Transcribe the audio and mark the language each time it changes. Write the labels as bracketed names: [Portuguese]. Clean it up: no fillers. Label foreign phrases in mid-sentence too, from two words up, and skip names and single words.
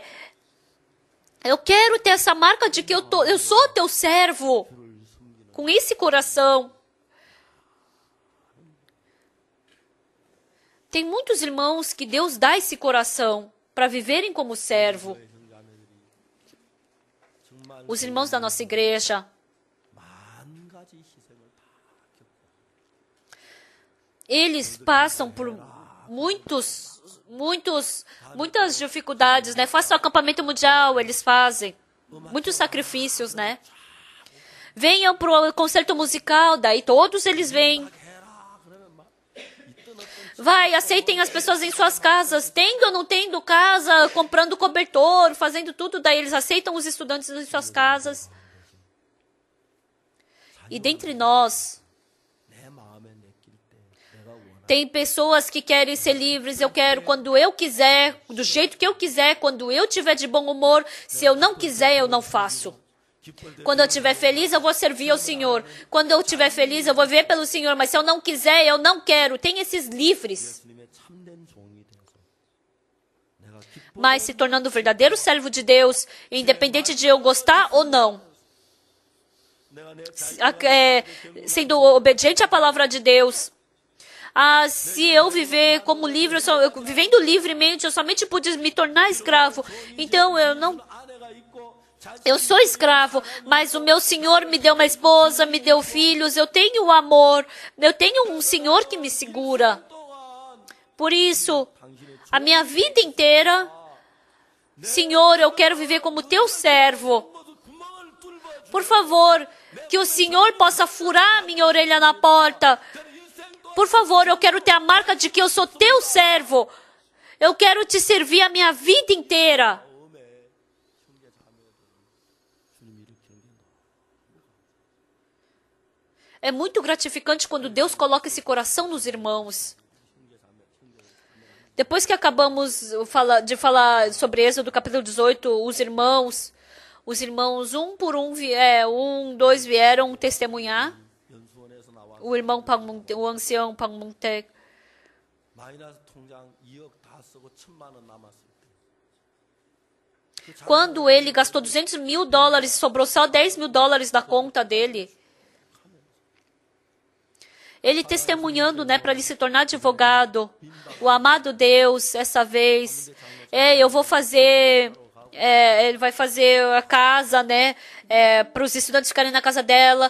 [Portuguese] Eu quero ter essa marca de que eu sou teu servo. Com esse coração. Tem muitos irmãos que Deus dá esse coração para viverem como servo. Os irmãos da nossa igreja. [Korean] 만 가지 희생을 다 겪고 [Portuguese] Eles passam por muitas dificuldades, né? Façam o acampamento mundial, eles fazem. Muitos sacrifícios, né? Venham para o concerto musical, daí todos eles vêm. Vai, aceitem as pessoas em suas casas, tendo ou não tendo casa, comprando cobertor, fazendo tudo, daí eles aceitam os estudantes em suas casas. E dentre nós, [Korean] 내 마음에 내낄 때 내가 원하는 [Portuguese] tem pessoas que querem ser livres. Eu quero quando eu quiser, do jeito que eu quiser, quando eu tiver de bom humor. Se eu não quiser, eu não faço. Quando eu estiver feliz, eu vou servir ao Senhor. Quando eu estiver feliz, eu vou viver pelo Senhor. Mas se eu não quiser, eu não quero. Tem esses livres. [Korean] 예수님의 참된 종이 되어서 내가 기뻐 [Portuguese] Mas se tornando verdadeiro servo de Deus, independente de eu gostar ou não. [Korean] 내가 내 [Portuguese] Sendo obediente à palavra de Deus. Se eu viver como livre, vivendo livremente, eu somente pude me tornar escravo. Então [Korean] 아내가 있고 [Portuguese] eu sou escravo, mas o meu Senhor me deu uma esposa, me deu filhos, eu tenho amor, eu tenho um Senhor que me segura. Por isso, a minha vida inteira, Senhor, eu quero viver como teu servo. [Korean] 구멍을 뚫어 [Portuguese] Por favor, que o Senhor possa furar a minha orelha na porta. Por favor, eu quero ter a marca de que eu sou teu servo. Eu quero te servir a minha vida inteira. É muito gratificante quando Deus coloca esse coração nos irmãos. Depois que acabamos de falar sobre Êxodo capítulo 18, os irmãos um por um, dois vieram testemunhar. [Korean] 연수원에서 나와 [Portuguese] O irmão o ancião Pangmuntek. [Korean] 마이너스 통장 2억 다 쓰고 1,000만 원 남았을 때 [Portuguese] Quando ele gastou $200,000, sobrou só $10,000 da conta dele. Ele testemunhando, né, para ele se tornar advogado. O amado Deus, essa vez, eu vou fazer, ele vai fazer a casa, né, para os estudantes ficarem na casa dela.